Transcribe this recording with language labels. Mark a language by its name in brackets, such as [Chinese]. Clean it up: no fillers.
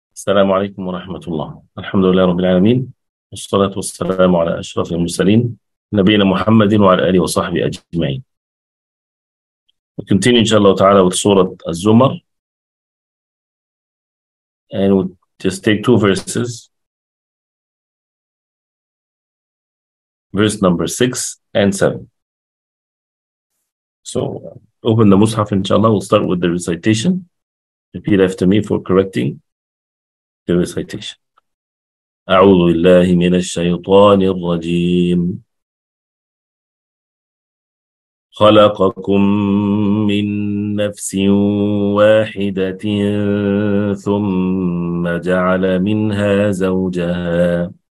[Arabic] السلام عليكم ورحمة الله. الحمد لله رب العالمين، والصلاة والسلام على أشرف المرسلين نبينا محمد وعلى آله وصحبه أجمعين. [English] We continue inshallah ta'ala with Surah Az-Zumar, and we'll just take two verses, verse number 6 and 7. So open the Mus'haf inshallah. We'll start with the recitation. Repeat after me for correcting the recitation. [Arabic] أعوذ بالله من الشيطان الرجيم. خلقكم من نفس واحدة ثم جعل منها زوجها